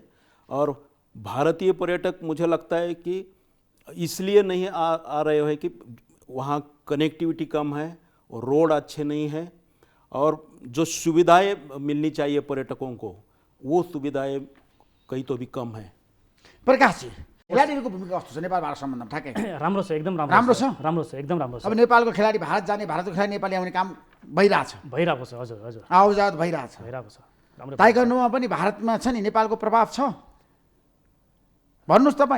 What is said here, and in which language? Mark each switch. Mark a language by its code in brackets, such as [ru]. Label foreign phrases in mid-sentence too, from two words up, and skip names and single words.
[hi] और भारतीय पर्यटक मुझे लगता है कि इसलिए नहीं आ रहे हो कि वहाँ कनेक्टिविटी कम है, रोड अच्छे नहीं है, और जो सुविधाएं मिलनी चाहिए पर्यटकों को वो सुविधाएं कहीं तो भी कम है। प्रकाश जी, [ne] खेलाडीहरूको भूमिका कस्तो छ नेपाल भारत सम्बन्धमा? ठ्याक्कै राम्रो छ, एकदम राम्रो छ? राम्रो छ, एकदम राम्रो छ। अब नेपालको खेलाडी भारत जाने, भारतको खेलाडी नेपाली आउने काम भइरहेछ, भइरहेको छ। हजुर हजुर, आवाजात भइरहेछ, भइरहेको छ। राम्रो ताइक्वान्डोमा पनि भारतमा छ नि नेपालको प्रभाव छ, भन्नुहोस् तपाईँ।